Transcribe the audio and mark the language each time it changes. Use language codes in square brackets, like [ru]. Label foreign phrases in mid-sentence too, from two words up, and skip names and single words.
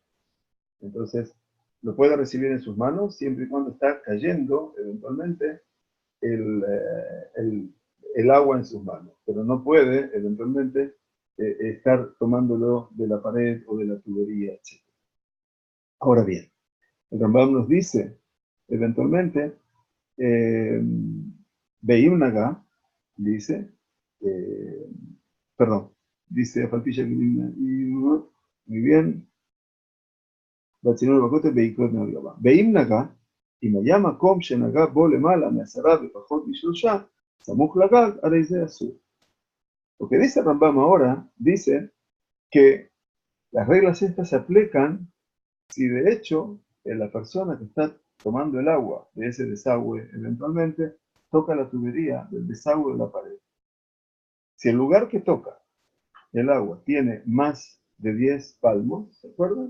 [es] Entonces, lo puede recibir en sus manos siempre y cuando está cayendo eventualmente el agua en sus manos, pero no puede eventualmente estar tomándolo de la pared o de la tubería, etc. Ahora bien, el Rambam nos dice, eventualmente, [he] באם נגע, [es] dice, eh, perdón, dice Falpilla, muy bien, [he] ואם נגע, אם היה מקום שנגע בו למעלה מ10 ופחות מ3, סמוך לגג, הרי זה אסור. [es] Lo que dice Rambam ahora, dice que las reglas estas se aplican si de hecho la persona que está tomando el agua de ese desagüe eventualmente toca la tubería del desagüe de la pared. Si el lugar que toca el agua tiene más de 10 palmos, ¿se acuerdan?